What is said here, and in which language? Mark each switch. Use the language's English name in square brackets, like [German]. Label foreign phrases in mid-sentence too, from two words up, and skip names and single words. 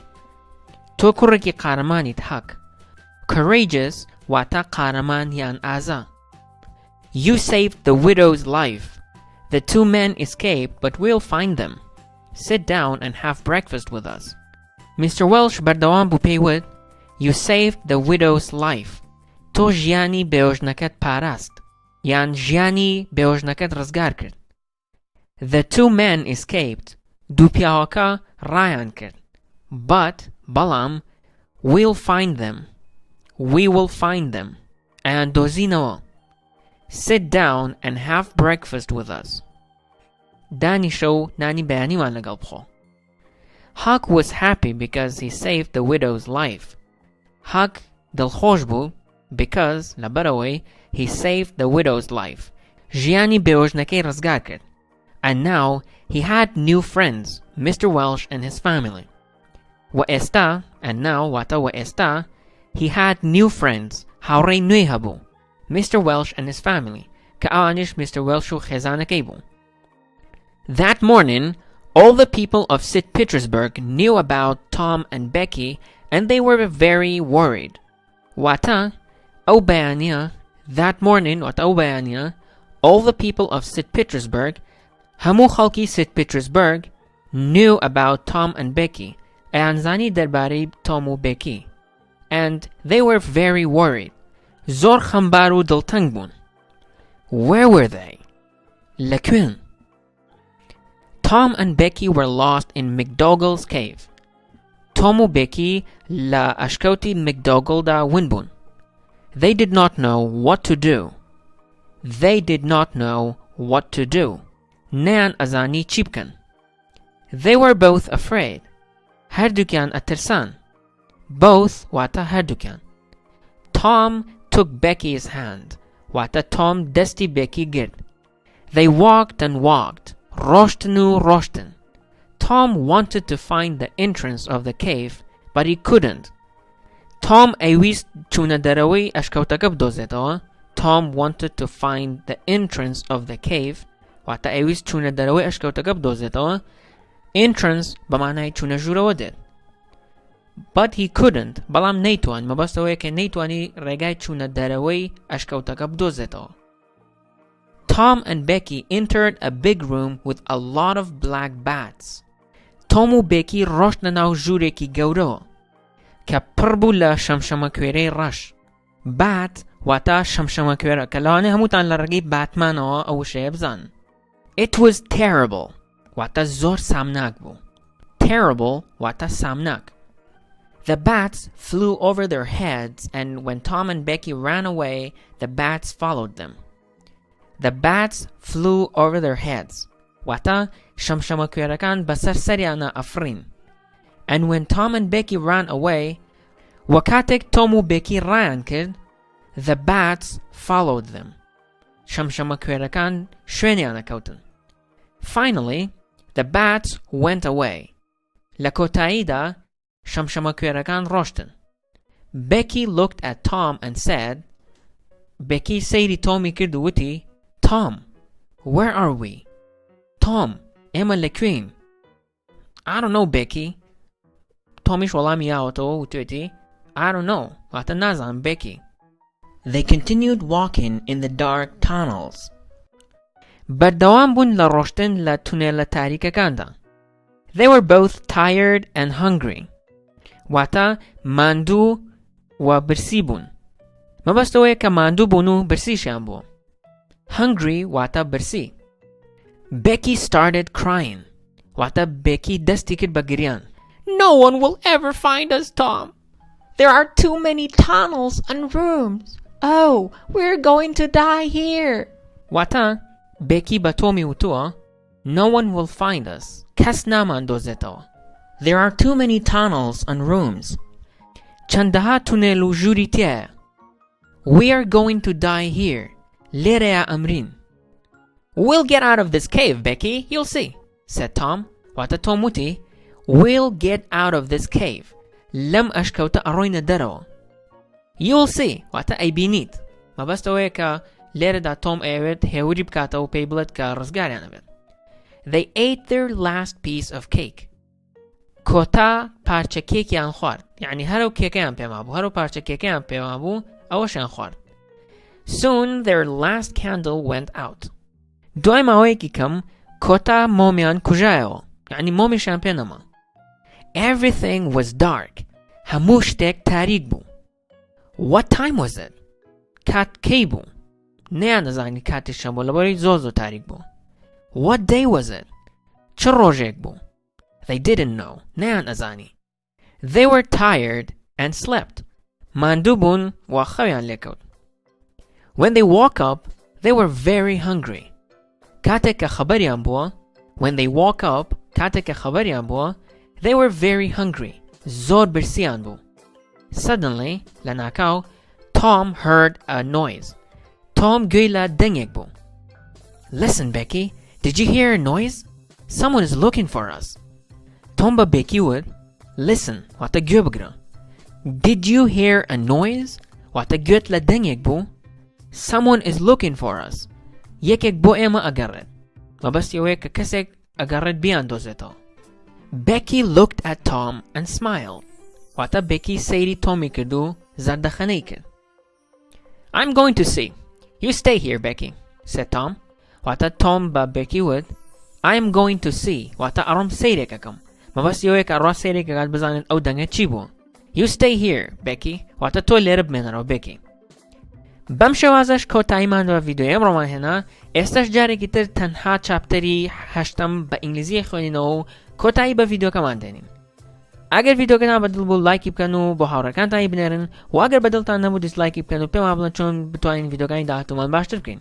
[Central Kurdish] تۆ کوڕێکی قارەمانیت, Huck. Courageous واتە قارەمان یان ئازا. [English] You saved the widow's life. The two men escaped, but we'll find them. Sit down and have breakfast with us. [Central Kurdish] Mr. Welsh بەردەوام بوو پێی وت, [English] You saved the widow's life. [Central Kurdish] تۆ ژیانی بێوژنەکەت پاراست, یان ژیانی بێوژنەکەت ڕزگار کرد. [English] The two men escaped. [Central Kurdish] دوو پیاوەکە ڕایان کرد. [English] But, بەڵام, we'll find them. We will find them. [Central Kurdish] ئەیان دۆزینەوە. [English] Sit down and have breakfast with us. [Central Kurdish] دانیشە و نانی بەیانیمان لەگەڵ بخۆ. [English] Huck was happy because he saved the widow's life. Huck [Central Kurdish] دڵخۆش بوو [English] because لەبەرەوەی he saved the widow's life. [Central Kurdish] ژیانی بێوژنەکەی ڕزگار کرد. [English] And now he had new friends, Mr. Welsh and his family. وئێستا, and now [Central Kurdish] واتە وئێستا, [English] he had new friends, [Central Kurdish] هاوڕێی نوێی هەبوو, [English] Mr. Welsh and his family, [Central Kurdish] کە ئەوانیش Mr. Welsh و خێزانەکەی بوو. [English] That morning, all the people of St. Petersburg knew about Tom and Becky, and they were very worried. [Central Kurdish] واتە ئەو بەیانیە, [English] that morning [Central Kurdish] واتە ئەو بەیانیە, [English] all the people of St. Petersburg, [Central Kurdish] هەموو خەڵکی [English] St. Petersburg, knew about Tom and Becky, [Central Kurdish] ئەیانزانی دەربارەی Tom و Becky, [English] and they were very worried. [Central Kurdish] زۆر خەمبار و دڵتەنگ بوون. [English] Where were they? لەکوێن? Tom and Becky were lost in McDougall's cave. [Central Kurdish] Tom و Becky لە ئەشکەوتی McDougallدا ون بوون. [English] They did not know what to do. They did not know what to do. [Central Kurdish] نەیان ئەزانی چی بکەن. [English] They were both afraid. [Central Kurdish] هەردووکیان ئەترسان. Both واتە هەردووکیان. [English] Tom took Becky's hand. [Central Kurdish] واتە Tom دەستی Becky گرت. [English] They walked and walked. [Central Kurdish] ڕۆشتن و ڕۆشتن. [English] Tom wanted to find the entrance of the cave, but he couldn't. [Central Kurdish] Tom ئەیویست چوونە دەرەوەی ئەشکەوتەکە بدۆزێتەوە. [English] Tom wanted to find the entrance of the cave. [Central Kurdish] واتە ئەیویست چوونە دەرەوەی ئەشکەوتەکە بدۆزێتەوە. Entrance بەمانای چوونە ژوورەوە دێت. [English] But he couldn't. [Central Kurdish] بەڵام نەیتوان. مەبەستەوەیە کە نەیتوانی ڕێگای چوونە دەرەوەی ئەشکەوتەکە بدۆزێتەوە. [English] Tom and Becky entered a big room with a lot of black bats. [Central Kurdish] Tom و Becky ڕۆشتنە ناو ژوورێکی گەورەوە کە پڕ بوو لە شەمشەمەکوێرەی ڕەش. Bat واتە شەمشەمەکوێرە کە لەوانەیە هەمووتان لە ڕێگەی باتمانەوە ئەو وشەیە بزانن. [English] It was terrible. [Central Kurdish] واتە زۆر سامناک بوو. Terrible واتە سامناک. [English] The bats flew over their heads, and when Tom and Becky ran away, the bats followed them. The bats flew over their heads. [Central Kurdish] واتە شەمشەمەکوێرەکان بەسەر سەریانە ئەفرین. [English] And when Tom and Becky ran away, [Central Kurdish] وەکاتێک Tom و Becky ڕایان کرد, [English] the bats followed them. [Central Kurdish] شەمشەمەکوێرەکان شوێنیانە کەوتن. [English] Finally, the bats went away. [Central Kurdish] لە کۆتاییدا شەمشەمەکوێرەکان ڕۆشتن. [English] Becky looked at Tom and said, Becky [Central Kurdish] سەیری تۆمی کرد و وتی, [English] Tom, where are we? Tom, [Central Kurdish] ئێمە لەکوێین? [English] I don't know, Becky. [Central Kurdish] تۆمیش وەڵامی یاوەتەوە و توێتی, [English] I don't know. [Central Kurdish] واتە نازانم, Becky. [English] They continued walking in the dark tunnels. [Central Kurdish] بەردەوام بوون لە ڕۆشتن لە تونێلە تاریکەکاندا. [English] They were both tired and hungry. [Central Kurdish] واتە ماندوو و برسی بوون. مەبەستەوەیە کە ماندوو بوون و برسیشیان بووە. Hungry واتە برسی. [English] Becky started crying. [Central Kurdish] واتە Becky دەستی کرد بە گریان. [English] No one will ever find us, Tom. There are too many tunnels and rooms. Oh, we're going to die here. [Central Kurdish] واتە Becky بە تۆمی وتووە, [English] No one will find us. [Central Kurdish] کەس نامان دۆزێتەوە. [English] There are too many tunnels and rooms. [Central Kurdish] چەندەها تونێل و ژووری تێیە. [English] We are going to die here. [Central Kurdish] لێرەیە ئەمرین. [English] We'll get out of this cave, Becky, you'll see, said Tom. [Central Kurdish] واتە تۆم وتی [English] We'll get out of this cave. [Central Kurdish] لەم ئەشکەوتە ئەڕۆینە دەرەوە. [English] You'll see [Central Kurdish] واتە ئەیبینیت. مەبەستەوەیە کە لێرەدا تۆم ئەوێت هێوری بکاتەوە و پێی بڵێت کە ڕزگاریان ئەبێت. [English] They ate their last piece of cake. [Central Kurdish] کۆتا پارچە کێکیان خوارد. یعنی هەرو کێکەیان پێما بوو. هەرو پارچە کێکەیان پێما بوو ئەوەشیان خوارد. [English] Soon their last candle went out. [Central Kurdish] دوای ماوەیەکی کەم کۆتا مۆمیان کوژایەوە. یعنی مۆمیشیان پێ نەما. [English] Everything was dark. [Central Kurdish] هەموو شتێک تاریک بوو. [English] What time was it? [Central Kurdish] کات کەی بوو؟ نەیان نەزانی کاتیشان بوو لەبەری زۆر تاریک بوو. [English] What day was it? [Central Kurdish] چ ڕۆژێک بوو؟ [English] They didn't know. [Central Kurdish] نەیان ئەزانی. [English] They were tired and slept. [Central Kurdish] ماندوو بوون و خەویان لێکەوت. [English] When they woke up, they were very hungry. [Central Kurdish] کاتێک کە خەبەریان بووە [English] When they woke up, [Central Kurdish] کاتێک کە خەبەریان بووە [English] They were very hungry. [Central Kurdish] زۆر برسیان بوو. [English] Suddenly, لەناکاو, Tom heard a noise. [Central Kurdish] Tom گوێی لە دەنگێک بوو. [English] Listen, Becky. Did you hear a noise? Someone is looking for us. [Central Kurdish] Tom بە Becky وت Listen, واتە گوێ بگرە. [English] Did you hear a noise? [Central Kurdish] واتە گوێت لە دەنگێک بوو. [English] Someone is looking for us. [Central Kurdish] یەکێک بۆ ئێمە ئەگەڕێت. مەبەستی ئەوەیە کە کەسێک ئەگەڕێت بیاندۆزێتەوە. [English] Becky looked at Tom and smiled. [Central Kurdish] واتە Becky سەیری تۆمی کرد و زەردەخەنەی کرد. [English] I'm going to see. You stay here, Becky, said Tom. [Central Kurdish] واتە Tom بە Becky وت [English] I'm going to see. [Central Kurdish] واتە ئەڕۆم سەیرێکەکەم. مەبەستی ئەوەیە کە ئەڕوا سەیرێکەکات بزانێت ئەو دەنگە چی بووە. [English] You stay here, Becky. [Central Kurdish] واتە تۆ لێرە بمێنەرەوە Becky. بەم شێوازەش کۆتاییمانەوە ڤیدیۆی ئەمڕۆمان هێنا. ئێستاش جارێکی تر تەنها چاپتەری 8ەم بە ئینگلیزی خوێنینەوە و کۆتایی بە ڤیدیۆکەمان دێنین. ئەگەر ڤیدیۆکەتان بەدڵ بوو لایکی بکەن و بۆ هاوڕێکانتانی بنێرن و ئەگەر بەدڵتان نەبوو دیسلایکی بکەن و پێمان بڵێن چۆن بتوانین ڤیدیۆکانی داهاتوومان باشتر بکەین.